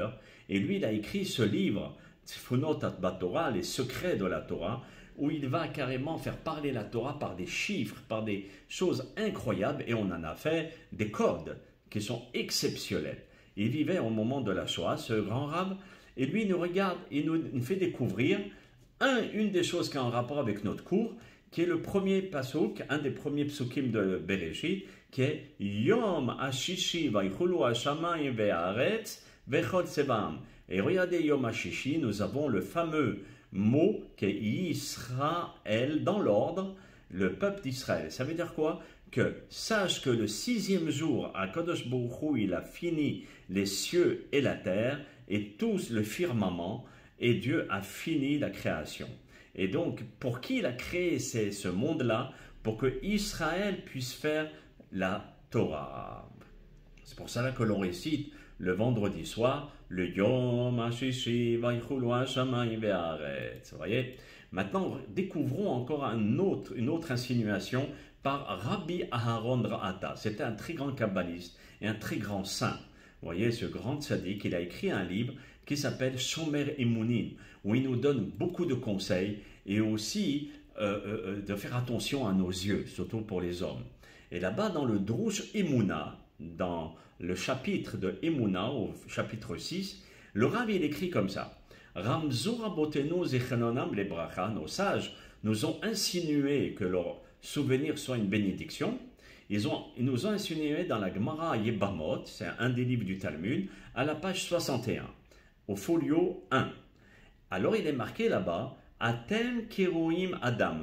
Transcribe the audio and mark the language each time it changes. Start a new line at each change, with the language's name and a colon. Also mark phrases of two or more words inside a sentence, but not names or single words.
French: Et lui, il a écrit ce livre, Tsefunot Batorah, les secrets de la Torah, où il va carrément faire parler la Torah par des chiffres, par des choses incroyables, et on en a fait des codes qui sont exceptionnels. Il vivait au moment de la Shoah, ce grand rabbin, et lui, il nous regarde, il nous fait découvrir une des choses qui a un rapport avec notre cours, qui est le premier pasuk, un des premiers psukim de Bereshit, qui est
Hebrew: יום השישי ויכלו השמים והארץ וכל צבאם.
French: Et regardez
Hebrew: יום השישי,
French: nous avons le fameux mot qui est Israël, dans l'ordre, le peuple d'Israël. Ça veut dire quoi? Que sache que le 6e jour,
Hebrew: הקדוש ברוך הוא,
French: il a fini les cieux et la terre, et tout le firmament, et Dieu a fini la création. Et donc, pour qui il a créé ce monde-là? Pour que Israël puisse faire la Torah. C'est pour cela que l'on récite le vendredi soir, le
Hebrew: יום השישי ויכלו השמים והארץ.
French: Vous voyez? Maintenant, découvrons encore une autre insinuation par Rabbi Aharon Ra'ata. C'était un très grand kabbaliste et un très grand saint. Vous voyez, ce grand tzaddik, il a écrit un livre qui s'appelle Shomer Emunim, où il nous donne beaucoup de conseils et aussi de faire attention à nos yeux, surtout pour les hommes. Et là-bas, dans le Drush Emuna, dans le chapitre de Emuna, au chapitre 6, le Rav, il écrit comme ça.
Hebrew: רמזו רבותינו זכרונם לברכה,
French: nos sages nous ont insinué que leur souvenir soit une bénédiction. Ils nous ont insinué dans la Gemara Yebamot, c'est un des livres du Talmud, à la page 61, au folio 1. Alors il est marqué là-bas,
Hebrew: אתם קרויים אדם.